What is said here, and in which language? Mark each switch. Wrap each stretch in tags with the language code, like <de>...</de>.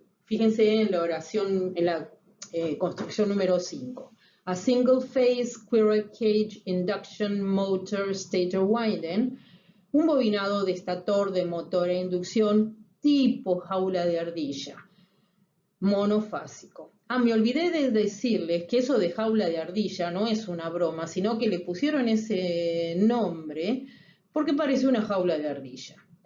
<es>Fíjense en la oración, en la construcción número 5.</es> <en>A single phase squirrel cage induction motor stator winding.</en> <es>Un bobinado de estator de motor a inducción tipo jaula de ardilla. Monofásico. Me olvidé de decirles que eso de jaula de ardilla no es una broma, sino que le pusieron ese nombre porque parece una jaula de ardilla.</es>